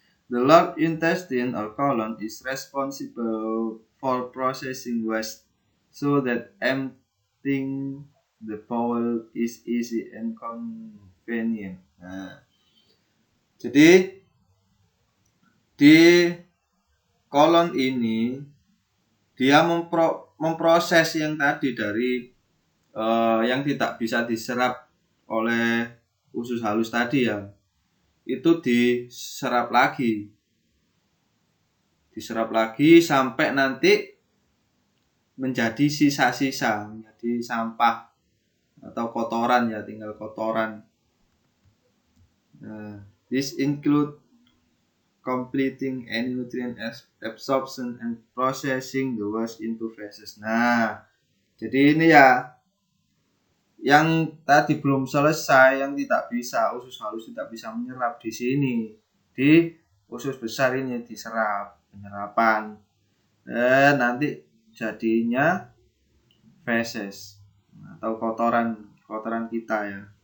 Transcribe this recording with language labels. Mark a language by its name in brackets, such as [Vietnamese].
[English] The large intestine or colon is responsible for processing waste so that emptying the bowel is easy and convenient. [Indonesian] Nah, jadi di kolon ini dia memproses yang tadi dari yang tidak bisa diserap oleh usus halus tadi ya, itu diserap lagi sampai nanti menjadi sisa-sisa, menjadi sampah atau kotoran ya, tinggal kotoran. [English] This include completing any nutrient absorption and processing the waste into feces. [Indonesian] Nah, jadi ini ya yang tadi belum selesai, yang tidak bisa, usus halus tidak bisa menyerap di sini, di usus besar ini diserap, penyerapan, dan nanti jadinya feses atau kotoran kita ya.